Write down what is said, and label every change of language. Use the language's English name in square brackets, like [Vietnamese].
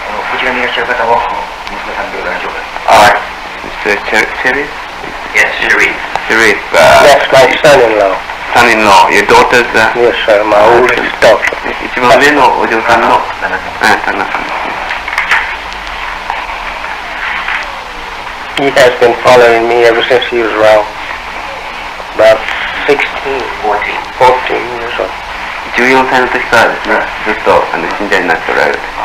[Japanese] こちらにいらっしゃる方も息子さんでございましょうか。 [English] Mr. Sharif? Yes, Sharif. Sharif, That's my son-in-law. son-in-law, your daughter's, Yes, sir. My oldest daughter. [Japanese] 一番上のお嬢さんの旦那さん。旦那さんですね。 [English] He has been following me ever since he was around about 16, 14 years old. [Japanese] 14歳の時からですね、ずっと信者になっておられる。